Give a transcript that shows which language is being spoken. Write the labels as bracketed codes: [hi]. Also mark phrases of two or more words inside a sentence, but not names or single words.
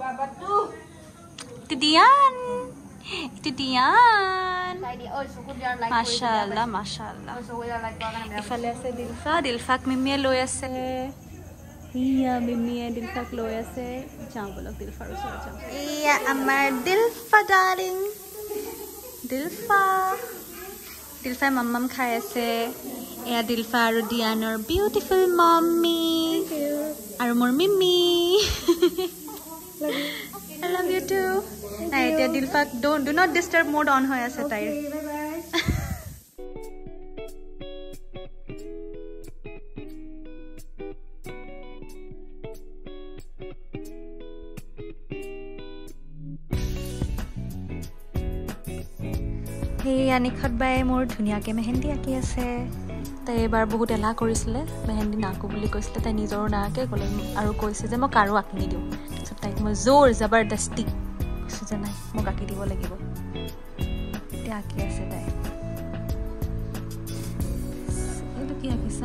[as] দিয়ান মাশাআল্লাহ ইফালে আছে দিলফাক মিমিয়ে লৈ আছে ইয়া মিমিয়ে দিলফাক লৈ আছে যাওঁ বলক দিলফাৰ ওচৰত যাওঁ ইয়া আমাৰ দিলফা ডাৰ্লিং দিলফাই মাম্মাম খাই আছে এয়া দিলফা আৰু ডিয়ানৰ [en] beautiful mummy [as] আৰু মোৰ মিমি [en] I love you too. Hey, dear Dilfa, do not disturb mode on [as] হৈ আছে তাইৰ. হেই, অনিখাত বাই মোৰ ধুনীয়াকৈ মেহেন্দি আঁকি আছে. তাই এবাৰ বহুত এলা কৰিছিলে মেহেন্দি নাকো বুলি কৈছিলে তাই নিজৰ নাকে ক'লে আৰু কৈছে যে মই কাৰো আঁকি নিদিওঁ তাৰপিছত তাইক মই জোৰ জবৰদস্তি কৈছোঁ যে নাই মোক আঁকি দিব লাগিব এতিয়া আঁকি আছে তাই এইটো কি আঁকিছা